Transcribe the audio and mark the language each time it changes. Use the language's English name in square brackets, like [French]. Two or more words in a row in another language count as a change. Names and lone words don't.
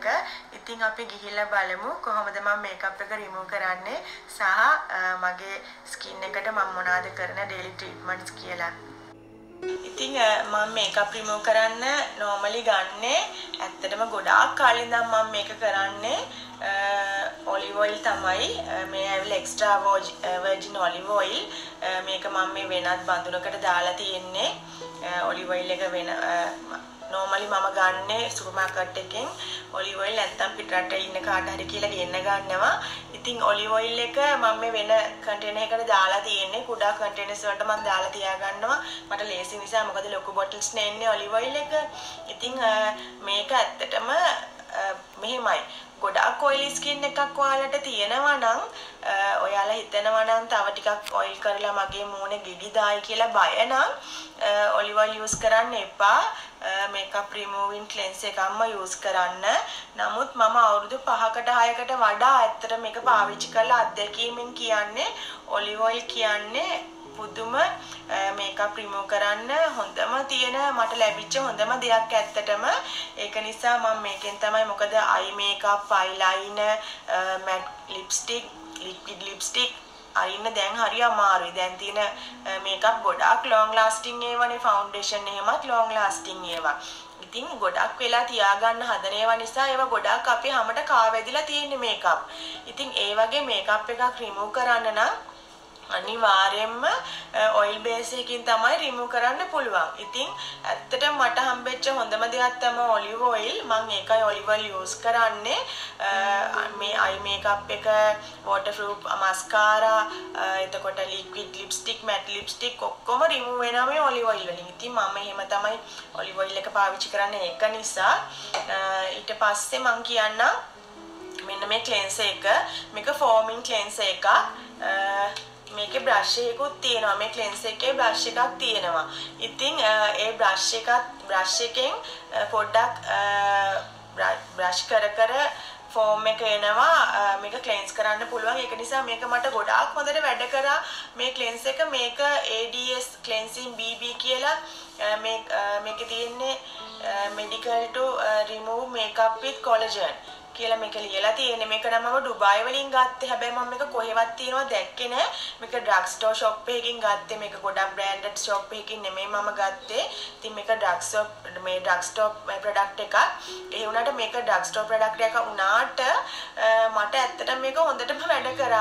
[Sinhala] ඉතින් අපි ගිහිල්ලා බලමු කොහොමද මම මේකප් එක රිමූව් කරන්නේ සහ මගේ ස්කින් එකට මම මොනවද කරන [English] daily treatments [Sinhala] කියලා. ඉතින් මම [English] makeup remove [Sinhala] කරන්න normally ගන්නේ ඇත්තටම ගොඩාක් කාලේ ඉඳන් මම මේක කරන්නේ [English] olive oil [Sinhala] තමයි. මේ ඇවිල්ලා [English] extra virgin olive oil. [Sinhala] මේක මම මේ වෙනත් බඳුනකට දාලා තියෙන්නේ. [English] olive oil [Sinhala] එක වෙන normally මම ගන්නේ සුපර්මාකට් එකෙන් [English] olive oil [Sinhala] නැත්තම් පිටරට ඉන්න කාට හරි කියලා ගෙන්න ගන්නවා. ඉතින් [English] olive oil [Sinhala] එක මම මේ වෙන කන්ටේනර් එකකට දාලා තියෙන්නේ. කුඩා කන්ටේනර්ස් වලට මම දාලා තියා ගන්නවා. මට ලේසි නිසා මොකද ලොකු බොටල්ස් නේ එන්නේ [English] olive oil [Sinhala] එක. ඉතින් මේක ඇත්තටම මෙහෙමයි. ගොඩාක් [English] oily skin [Sinhala] එකක් ඔයාලට තියෙනවා නම් ඔයාලා හිතනවා නම් තව ටිකක් oil කරලා මගේ මූණ ගෙඩි දායි කියලා බය නම් [English] olive oil use [Sinhala] කරන්න එපා. [English] makeup removing cleanse [Sinhala] එකක්ම use කරන්න. නමුත් මම අවුරුදු 5කට 6කට වඩා ඇත්තට මේක පාවිච්චි කරලා අත්දැකීමෙන් කියන්නේ [English] olive oil [Sinhala] කියන්නේ පුදුම [English] makeup remove [Sinhala] කරන්න හොඳම තියෙන මට ලැබිච්ච හොඳම දෙයක් ඇත්තටම. ඒක නිසා මම මේකෙන් තමයි මොකද [English] eye makeup, eyeliner, matte lipstick, liquid lipstick [Sinhala] අරින්න දැන් හරි අමාරුයි. දැන් තියෙන මේකප් ගොඩාක් [English] long lasting [Sinhala] ඒවානේ. foundation එහෙමත් [English] long lasting [Sinhala] ඒවා. ඉතින් ගොඩක් වෙලා තියාගන්න හදන ඒවා නිසා ඒවා ගොඩක් අපේ හැමට කාවැදිලා තියෙන මේකප්. ඉතින් ඒ වගේ මේකප් එකක් රිමූව් කරන්න නම් අනිවාර්යයෙන්ම [English] oil base [Sinhala] එකකින් තමයි රිමූව් කරන්න පුළුවන්. ඉතින් ඇත්තටම මට හම්බෙච්ච හොඳම දෙයක් තමයි [English] olive oil. [Sinhala] මම ඒකයි [English] olive oil use [Sinhala] කරන්නේ. මේ [English] eye makeup [Sinhala] එක, [English] waterproof mascara, [Sinhala] එතකොට [English] liquid lipstick, matte lipstick [Sinhala] ඔක්කොම රිමූව් වෙනවා මේ [English] olive oil [Sinhala] වලින්. ඉතින් මම එහෙම තමයි [English] olive oil [Sinhala] එක පාවිච්චි කරන්නේ ඒක නිසා. ඊට පස්සේ මම කියන්නම් මෙන්න මේ cleanser එක. මේක [English] foaming cleanser [Sinhala] එකක්. මේකේ බ්‍රෂ් එකකුත් තියෙනවා. මේ ක්ලෙන්සර් එකේ බ්‍රෂ් එකක් තියෙනවා. ඉතින් ඒ බ්‍රෂ් එකෙන් පොඩ්ඩක් බ්‍රෂ් කර ෆෝම් එක එනවා. මේක ක්ලෙන්ස් කරන්න පුළුවන්. ඒක නිසා මේක මට ගොඩාක් හොඳට වැඩ කරා මේ ක්ලෙන්ස් එක. මේක ADS cleansing BB කියලා මේකේ තියෙන්නේ [English] medical to remove makeup with collagen [Sinhala] කියලා මේක ලියලා තියෙන්නේ. මේක නම් මම ඩුබායි වලින් ගත්තේ. හැබැයි මම මේක කොහෙවත් තියෙනවද දැක්කේ නෑ. මේක [English] drug store shop [Sinhala] එකකින් ගත්තේ. මේක ගොඩක් [English] branded shop [Sinhala] එකකින් නෙමෙයි මම ගත්තේ. ඉතින් මේක [English] drug store product [Sinhala] එකක්. ඒ වුණාට මේක [English] drug store product [Sinhala] එකක් වුණාට මට ඇත්තටම මේක හොඳටම වැඩ කරා.